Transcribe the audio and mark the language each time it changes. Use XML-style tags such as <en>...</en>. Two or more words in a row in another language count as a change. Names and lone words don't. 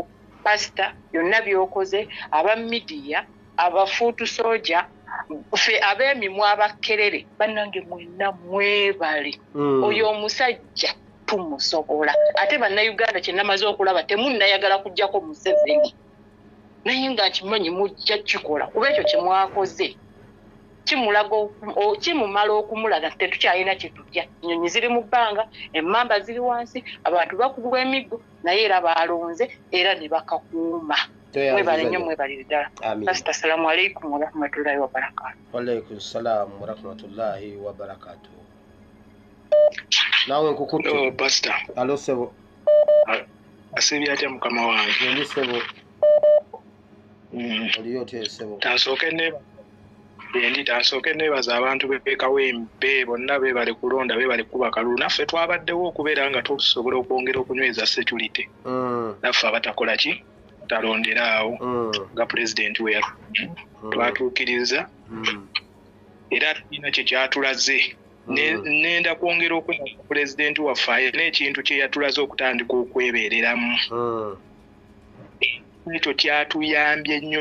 <lg>Pastor byonna byokoze aba midiya abafuutu soja ffe ab'emimwa abakerere bannange mwenna mwebale oyo omusajja tumusobola ate bannayuganda kye namaze okulaba temunnayagala kujjako Museveni naye nga nkimanyi mujja kikola kuba ekyo kye mwakoze kimumala okumulaga tetukyalina kyetutya. Ennyonyi ziri mu bbanga, emmamba ziri wansi, abantu bakubwa emiggo naye era baalonze era ne bakakuuma. Mwebale nnyo mwebalire ddala. Pastor,</lg> <ar>السلام عليكم ورحمة الله وبركاته. وعليكم السلام ورحمة الله وبركاته.</ar> <lg>Nawe nkukutte. Pastor. Alo sebo. Asibya atya mukama wange. Ndi sebo. Oliyo te sebo. Tansooke nebaza abantu b'ekawempe bonna beebale kulonda beebale kuba kalulu naffe twabaddewo okubeera nga tusobola okwongera okunyweza security naffe abatakola ki talonderaawo nga pulezidenti we twatuukiriza era tulina kye kyatulaze nenda kwongera okwega pulezidenti waffe ayina ekintu kye yatulaze okutandika okwebeereramu ekyo kyatuyambye ennyo</lg>